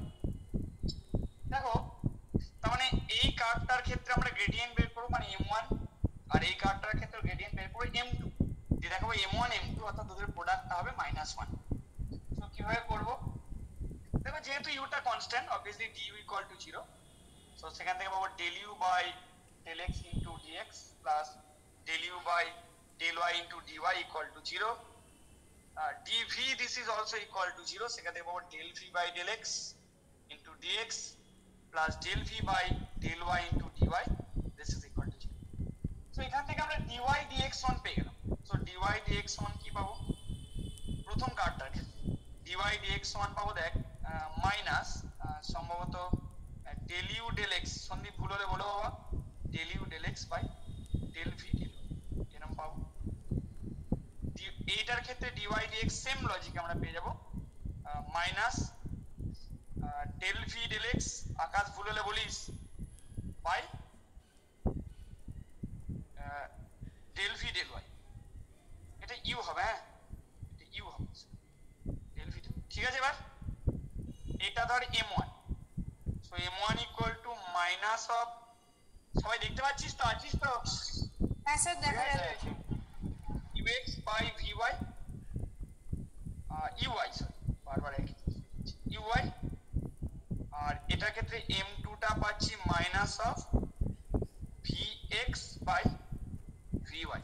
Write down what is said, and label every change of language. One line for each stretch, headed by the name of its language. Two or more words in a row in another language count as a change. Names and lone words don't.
Bangla: দেখো তার মানে এই কার্ভটার ক্ষেত্রে আমরা গ্রেডিয়েন্ট বের করব মানে m1, আর এই কার্ভটার ক্ষেত্রে গ্রেডিয়েন্ট বের করব m2। যে দেখাবো m1 m2 অর্থাৎ ওদের প্রোডাক্টটা হবে -1। তো কিভাবে করব? দেখো যেহেতু ইউটা কনস্ট্যান্ট,
English: obviously du equal to 0,
Bangla: সো সেখান থেকে পাবো
English: del u by del x into dx plus del u by del y into dy equal to 0. dv this is also equal to 0,
Bangla: সেখান থেকে পাবো
English: del v by del x into dx plus del v by del y into dy, this is equal to 0.
Bangla: সো এখান থেকে আমরা dy dx1 পেয়ে গেলাম। সো dy dx1 কি পাবো? প্রথম কার্ভটার ক্ষেত্রে dy dx1 পাবো দেখ মাইনাস সম্ভবত
English: del u del x,
Bangla: সন্দীপ ভুল হলে বলো বাবা,
English: del u del x by del v del y
Bangla: এরকম পাবো। এইটার ক্ষেত্রে dy dx সেম লজিক আমরা পেয়ে যাব মাইনাস
English: del v del x,
Bangla: আকাশ ভুল হলে বলিস, বাই
English: del v del y,
Bangla: এটা u হবে, হ্যাঁ এটা u হবে
English: del v del,
Bangla: ঠিক আছে। এবার এটা ধর m1, সো m1
English: equal to minus of,
Bangla: সবাই দেখতে পাচ্ছিস তো, আছিস তো? হ্যাঁ স্যার দেখা যাচ্ছে।
English: ux by vy uy,
Bangla: সরি বারবার একই uy, আর এটার ক্ষেত্রে m2 টা পাচ্ছি
English: minus of vx by vy।